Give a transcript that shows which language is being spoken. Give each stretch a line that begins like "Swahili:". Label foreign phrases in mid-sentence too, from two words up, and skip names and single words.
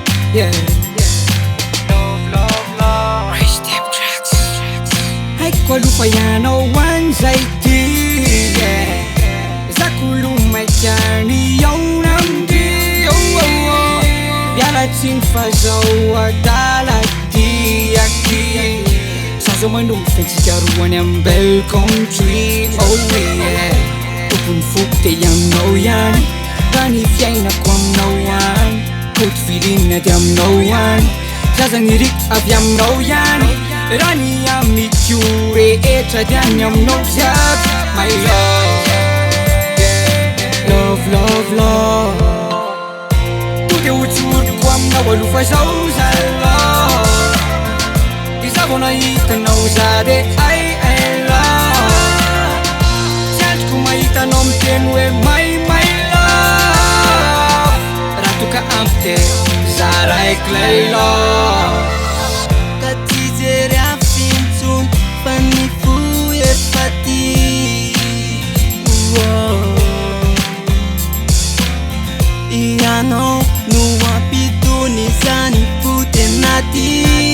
English: Yeah. Love. Raise them tracks.
Malagasy: Haiko alofa ianao an'izay ty, yeah. Zakolo maikany iaona amindry, mialatsiny fa zao adala tiaky. Zaho manombo fitsikaroany amin'ny belle country,
English: oh yeah.
Malagasy: Tompony foko te iaminao ihany, raha ny fiainako aminao ihany. Koty vilinina ty aminao ihany, zaza niriko avy aminao ihany. Raha ny amiko rehetra ty any aminao jiaby.
English: My love,
Malagasy: to de hotsoroko aminao alofa zao zalahy. Iza vao nahitanao za de
English: I love.
Malagasy: Tsy androko mahitanao miteny hoe
English: my love.
Malagasy: Raha toka ampy de za raiky lay love. Ka tsy jery afintsony fa ny fo efa ty. Ianao no ampitony zany fo tena ty.